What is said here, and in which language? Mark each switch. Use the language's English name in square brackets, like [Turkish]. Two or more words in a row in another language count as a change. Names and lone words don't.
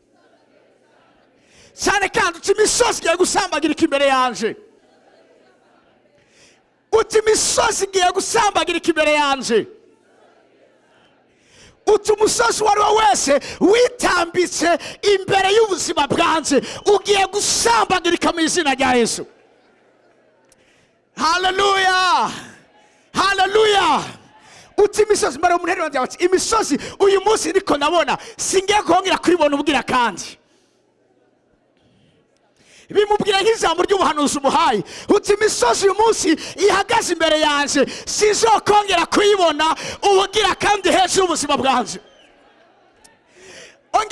[Rundi] Cyane kandi uti imisozi igiye gusambagirika imbere yanje. Uti imisozi igiye gusambagirika imbere yanje. Uti umusozi wari wese witambitse imbere y'ubuzima bwanje ugiye gusambagirika mu izina rya Yesu. Haleluya, haleluya. Uti imisozi mbara umuntu wanjye ati imisozi uyu munsi niko nabona singiye kongera kwibona ubwira kandi. Bimubwira nk'ijambo ry'ubuhanuzi umuhaye, uti imisozi uyu munsi ihagaze imbere yanje sizokongera kuyibona ubugira kandi hejuru ubuzima bwanje.